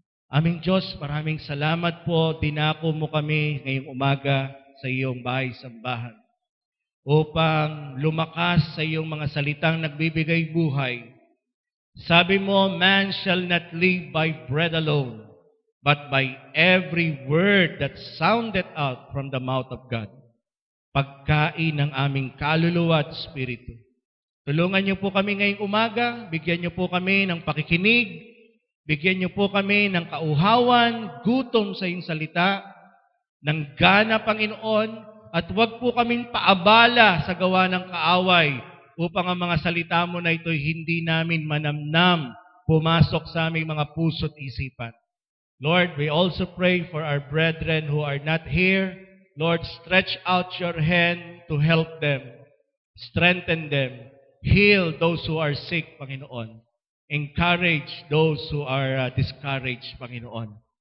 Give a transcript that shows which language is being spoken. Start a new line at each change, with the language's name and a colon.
Filipino: Aming Diyos, maraming salamat po. Dinako mo kami ngayong umaga sa iyong bahay-sambahan upang lumakas sa iyong mga salitang nagbibigay buhay. Sabi mo,
English: man shall not live by bread alone, but by every word that sounded out from the mouth of God.
Filipino: Pagkain ng aming kaluluwa at espiritu. Tulungan niyo po kami ngayong umaga, bigyan niyo po kami ng pakikinig, bigyan niyo po kami ng kauhawan, gutom sa iyong salita, ng gana, Panginoon, at huwag po kaming paabala sa gawa ng kaaway upang ang mga salita mo na ito'y hindi namin manamnam, pumasok sa aming mga puso't isipan.
English: Lord, we also pray for our brethren who are not here. Lord, stretch out your hand to help them, strengthen them, heal those who are sick, Panginoon. Encourage those who are discouraged, Panginoon.